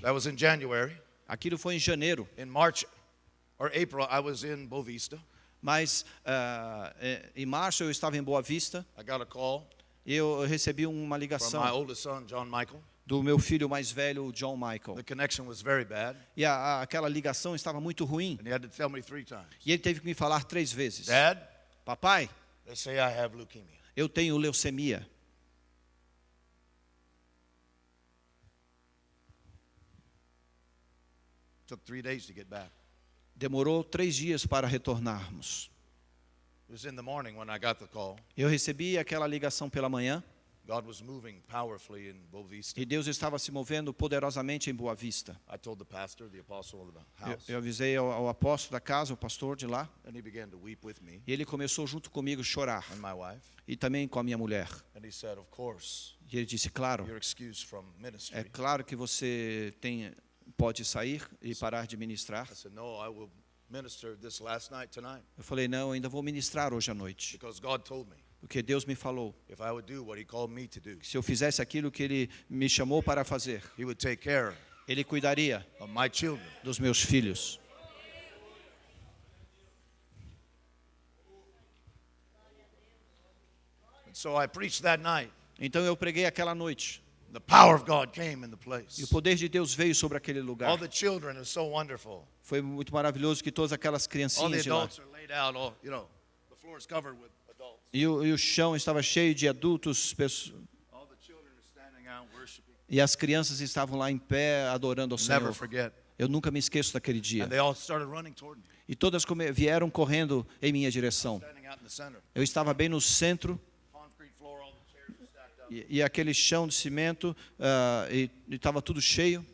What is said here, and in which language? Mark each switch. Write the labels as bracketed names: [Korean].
[English] That was in January. [Portuguese] Aquilo foi em janeiro. [English] In March or April, I was in Bovista. [Portuguese] Mas em março eu estava em Boa Vista. [English] I got a call [Portuguese] E eu recebi uma [English] from my [Portuguese] ligação [English] oldest son, John Michael. [Portuguese] do meu filho mais velho, John [English] The [Portuguese] Michael. [English] connection was very bad, [Portuguese] E aquela ligação estava muito ruim. [English] and he had to tell me 3 times. [Portuguese] E ele teve que me falar 3 vezes. [English] Dad, [Portuguese] Papai, [English] they say I have leukemia. [Portuguese] eu tenho leucemia. [English] Took 3 days to get back. [Portuguese] Demorou 3 dias para retornarmos. [English] It was in the morning when I got the call. [Portuguese] Eu recebi aquela ligação pela manhã. [English] God was moving powerfully in Boa Vista. [Portuguese] E Deus estava se movendo poderosamente em Boa Vista. [English] I told the pastor, the apostle of the [Portuguese] Eu, [English] house, [Portuguese] eu avisei ao apóstolo da casa, o pastor de lá, [English] and he began to weep with me [Portuguese] e ele começou junto comigo a chorar, [English] and my wife. [Portuguese] e também com a minha mulher. [English] And he said, of course, [Portuguese] E ele disse, claro, [English] you're excused from [Portuguese] é [English] ministry. [Portuguese] claro que você pode sair e parar de ministrar. [English] I said, no, I will minister this last night tonight [Portuguese] Eu falei, não, eu ainda vou ministrar hoje à noite, [English] because God told me [Portuguese] porque Deus me falou [English] if I would do what he called me to do, [Portuguese] que se eu fizesse aquilo que Ele me chamou para fazer, [English] he would take care [Portuguese] Ele cuidaria [English] of my children. [Portuguese] dos meus filhos. [English] And so I preached that night. [Portuguese] Então eu preguei aquela noite, [English] The power of God came in the [Portuguese] e [English] place. [Portuguese] o poder de Deus veio sobre aquele [English] All [Portuguese] lugar. [English] the children are so wonderful. [Portuguese] Foi muito maravilhoso que todas aquelas [English] All the [Portuguese] criancinhas de lá. [English] adults are laid out. All, the floor is covered with adults. [Portuguese] E o chão estava cheio de adultos, [English] All the children are standing out worshiping. [Portuguese] e as crianças estavam lá em pé adorando ao [English] Never [Portuguese] Senhor. [English] forget. [Portuguese] Eu nunca me esqueço daquele dia. [English] And they all started running toward me, [Portuguese] E todas vieram correndo em minha direção. [English] standing out in the center. [Portuguese] Eu estava bem no centro, [English] Concrete floor, all the chairs are stacked up. [Portuguese] e aquele chão de cimento, e estava tudo cheio.